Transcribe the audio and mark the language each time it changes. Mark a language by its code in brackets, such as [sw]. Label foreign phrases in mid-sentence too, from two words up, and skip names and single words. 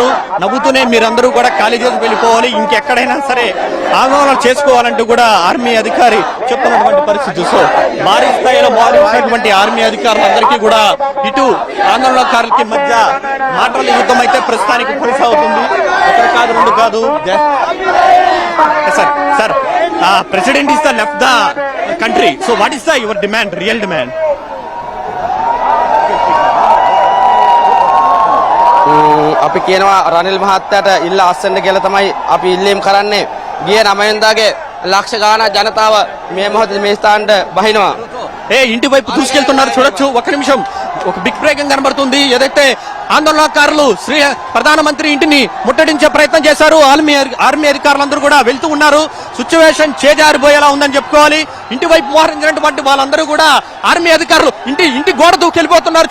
[te] నవ్వుతూనే మీరందరూ కూడా ఖాళీ చేసి వెళ్ళిపోవాలి, ఇంకెక్కడైనా సరే ఆందోళన చేసుకోవాలంటూ కూడా ఆర్మీ అధికారి చెప్తున్నటువంటి పరిస్థితి. సో భారీ స్థాయిలో మోహరించినటువంటి ఆర్మీ అధికారులందరికీ కూడా ఇటు ఆందోళనకారులకి మధ్య మాటల యుద్ధం అయితే ప్రస్తుతానికి కొనసాగుతుంది. ఒకటి కాదు, రెండు కాదు. [en] Sir president is the left the country. So what is your demand, real demand? [si] අපි කියනවා රනිල් මහත්තයාට ඉල්ල අස්සන්න කියලා තමයි අපි ඉල්ලීම් කරන්නේ. ගිය 9 වෙනිදාගේ ලක්ෂ ගාණක් ජනතාව මේ මොහොතේ මේ ස්ථානට බහිනවා. [te] ఇంటి వైపు దూసుకెళ్తున్నారు. చూడొచ్చు, ఒక నిమిషం, ఒక [en] big breaking [te] కనబడుతుంది. ఏదైతే ఆందోళనకారులు ప్రధానమంత్రి ఇంటిని ముట్టడించే ప్రయత్నం చేశారు, ఆర్మీ అధికారులందరూ కూడా వెళ్తూ ఉన్నారు. సిచ్యువేషన్ చేజారిపోయేలా ఉందని చెప్పుకోవాలి. ఇంటి వైపు మోహరించినటువంటి వాళ్ళందరూ కూడా ఆర్మీ అధికారులు ఇంటి గోడ దూకి వెళ్ళిపోతున్నారు.